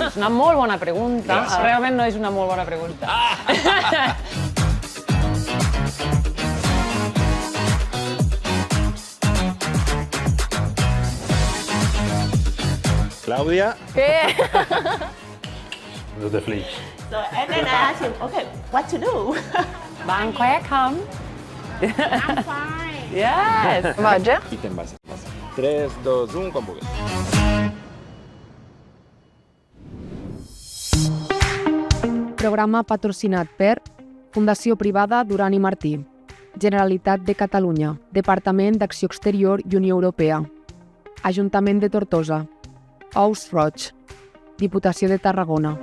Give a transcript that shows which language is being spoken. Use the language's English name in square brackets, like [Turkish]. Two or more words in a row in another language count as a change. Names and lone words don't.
[Catalan] És una molt bona pregunta. Realment no és una molt bona pregunta. Clàudia. Què? No te flix. [English] So, and then I asked him, okay, what to do? Bangkok, come. I'm fine. Yes. [Catalan] Vaig, I te'n vas. 3, 2, 1, quan vulguis. Programa patrocinat per Fundació Privada Duran i Martí, Generalitat de Catalunya, Departament d'Acció Exterior i Unió Europea, Ajuntament de Tortosa, Ous Roig, Diputació de Tarragona.